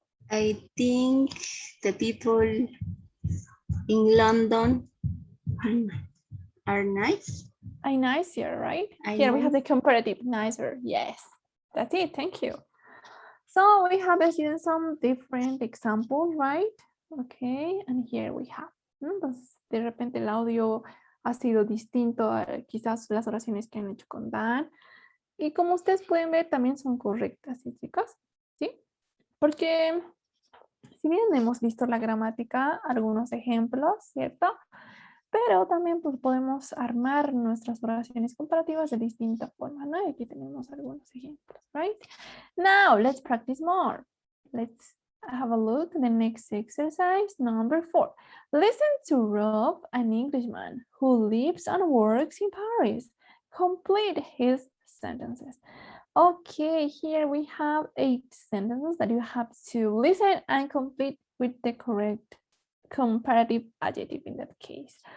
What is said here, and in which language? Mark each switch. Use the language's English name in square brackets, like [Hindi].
[English] I think the people in London are nice. I nicer, right? I Here we have the nice. comparative, nicer. Yes, that's it. Thank you. So we have seen some different examples, right? Okay, and here we have. [Spanish] Entonces, de repente el audio ha sido distinto a quizás las oraciones que han hecho con Dan. Y como ustedes pueden ver, también son correctas, ¿sí, chicos? ¿Sí? Porque si bien hemos visto la gramática, algunos ejemplos, ¿cierto? Pero también pues, podemos armar nuestras oraciones comparativas de distinta forma, ¿no? Y aquí tenemos algunos ejemplos, [English] right? Now, let's practice more. Let's have a look at the next exercise, number 4. Listen to Rob, an Englishman who lives and works in Paris. Complete his sentences. Okay, here we have 8 sentences that you have to listen and complete with the correct comparative adjective in that case.